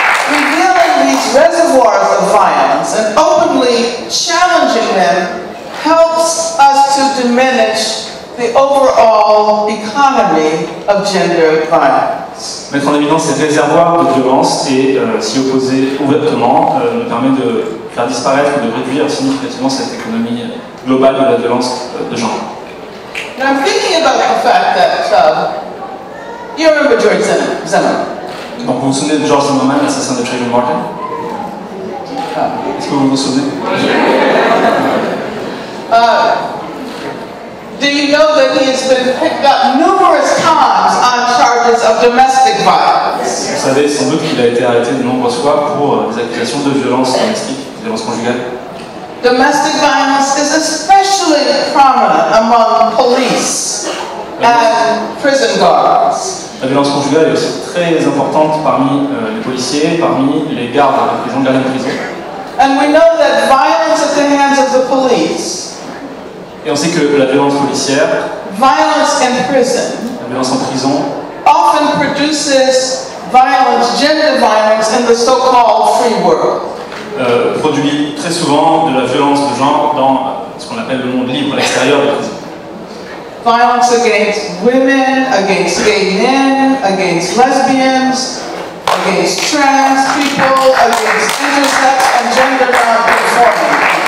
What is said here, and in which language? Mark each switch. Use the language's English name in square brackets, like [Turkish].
[English] Revealing these reservoirs of violence and openly challenging them helps us to diminish the overall economy of gender violence. [French] Mettre en évidence ces réservoirs de violence et s'y opposer ouvertement nous permet de faire disparaître ou de réduire significativement cette économie globale de la violence de genre. [English] Now I'm thinking about the fact that you remember George Zimmerman. [French] Donc vous vous souvenez de George Zimmerman, l'assassin de Trayvon Martin? Est-ce que vous vous souvenez? [English] Do you know that he has been picked up numerous times on charges of domestic violence? [French] Vous savez sans doute qu'il a été arrêté de nombreuses fois pour des accusations de violence domestique, de violence conjugale. [English] Domestic violence is especially prominent among police and prison guards. [French] La violence conjugale est aussi très importante parmi les policiers, parmi les gardes de prison. [English] And we know that violence at the hands of the police, [French] et on sait que la violence policière, [English] violence in prison, [French] la violence en prison, [English] often produces violence, gender violence in the so-called free world. [French] Produit très souvent de la violence de genre dans ce qu'on appelle le monde libre, à l'extérieur de la prison. [English] Violence against women, against gay men, against lesbians, against trans people, against intersex and gender non-conforming.